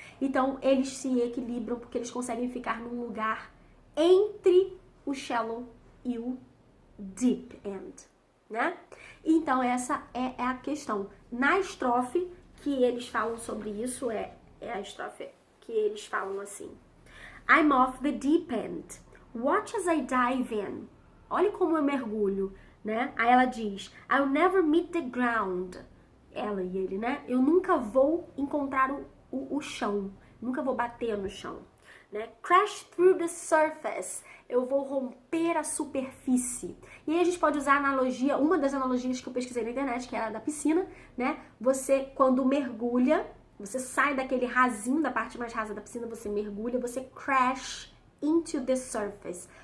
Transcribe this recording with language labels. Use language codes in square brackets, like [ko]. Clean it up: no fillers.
[pt] Então, eles se equilibram porque eles conseguem ficar num lugar entre o shallow e o deep end, né? Então essa é a questão. Na estrofe que eles falam sobre isso, é a estrofe que eles falam assim: [en] I'm off the deep end, watch as I dive in. [pt] Olha como eu mergulho, né? Aí ela diz: [en] I'll never meet the ground. [pt] Ela e ele, né? Eu nunca vou encontrar o chão, nunca vou bater no chão, né? [en] Crash through the surface. [pt] Eu vou romper a superfície. E aí a gente pode usar a analogia, uma das analogias que eu pesquisei na internet, que é a da piscina, né? Você, quando mergulha, Você sai daquele rasinho, da parte mais rasa da piscina, você mergulha, você [en] crash into the surface.